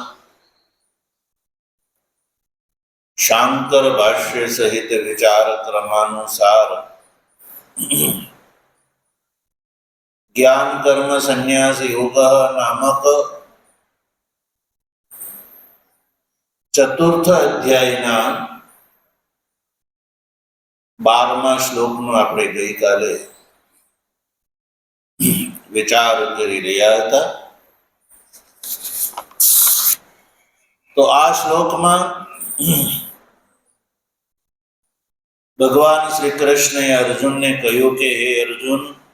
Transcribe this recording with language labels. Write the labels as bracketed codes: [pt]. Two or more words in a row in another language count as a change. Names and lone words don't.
[gu] શાંકર ભાષ્ય સહિત વિચાર ક્રમાનુસાર જ્ઞાન કર્મ સંન્યાસ યોગ નામક ચતુર્થ અધ્યાયના 12મા શ્લોકનો આપણે ગઈકાલે વિચાર કરી રહ્યા હતા। તો આ શ્લોકમાં ભગવાન શ્રી કૃષ્ણએ અર્જુનને કહ્યું કે હે અર્જુન,